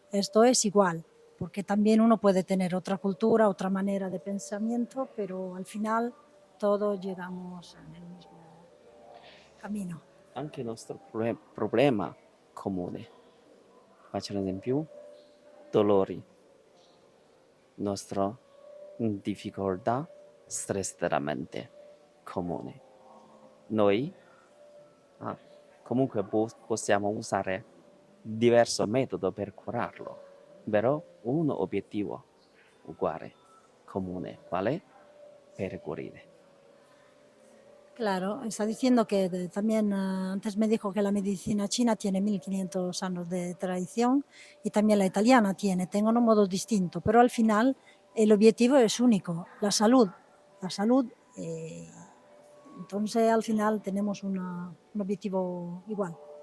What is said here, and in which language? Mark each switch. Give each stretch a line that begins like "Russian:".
Spanish: Esto es igual, porque también uno puede tener otra cultura, otra manera de pensamiento, pero al final todos llegamos en el mismo camino.
Italian: Anche il nostro problema comune. Faccio un esempio, dolori, nostra difficoltà, stress della mente comune. Noi ah, comunque possiamo usare diverso metodo per curarlo, però un obiettivo uguale, comune, quale? Per guarire.
Spanish: Claro, está diciendo que también antes me dijo que la medicina china tiene 1500 años de tradición y también la italiana tiene, tengo un modo distinto, pero al final el objetivo es único, la salud. La salud, entonces al final tenemos un objetivo igual.